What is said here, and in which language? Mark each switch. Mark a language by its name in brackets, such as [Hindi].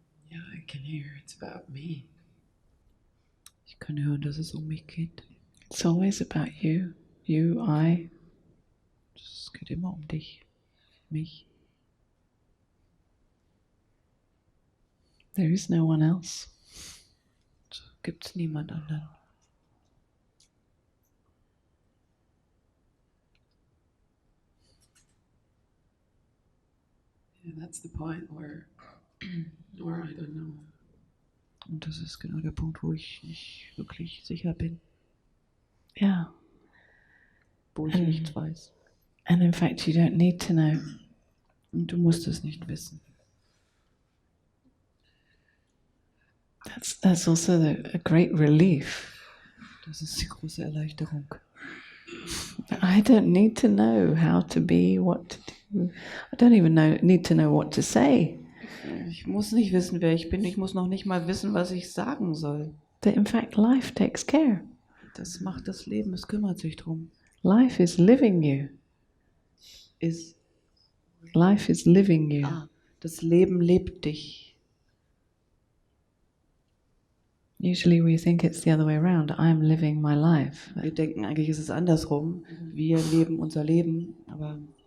[English] Yeah, I can hear it's about me. [German] Ich kann hören, dass es um mich geht. [English] It's always about you, you, I. [German] Es geht immer um dich, mich. [English] There is no one else. [German] Es gibt niemand anderen. [English] Yeah, that's the point where I don't know. [German] Und das ist genau der Punkt, wo ich nicht wirklich sicher bin, [English] Yeah. [German] wo ich Mhm. nichts weiß. [English] And in fact, you don't need to know. [German] Und du musst es nicht wissen. [English] That's also a great relief. [German] Das ist die große Erleichterung. [English] I don't need to know how to be, what to do. I don't even need to know what to say. [German] Ich muss nicht wissen, wer ich bin. Ich muss noch nicht mal wissen, was ich sagen soll. [English] That in fact life takes care. [German] Das macht das Leben, es kümmert sich drum. [English] Life is living you. Life is living you. [German] Das Leben lebt dich. [English] Usually we think it's the other way around. I'm living my life. [German] Wir denken eigentlich, ist es andersrum. Wir leben unser Leben, aber